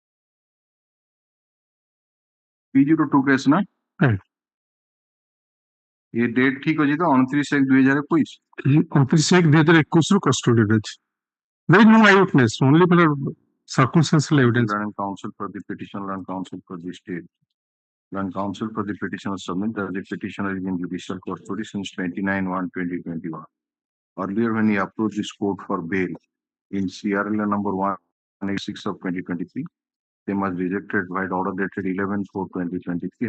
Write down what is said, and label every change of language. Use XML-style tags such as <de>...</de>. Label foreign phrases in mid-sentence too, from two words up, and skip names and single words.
<en>P02 case na?</en> <or>ଏ ଡେଟ ଠିକ ଅଛି ତ 29/1/2021 29/1/2021 ରୁ କଷ୍ଟଡିରେ ଅଛି।</or> <en>There is no eyewitness, only circumstantial evidence. and counsel for the petitioner and counsel for the state. When counsel for the petitioner submit that the petitioner is in judicial custody since 29/1/2021. Earlier, when he approached this court for bail in CRL number 186 of 2023, they was rejected by order dated 11/4/2023.</en>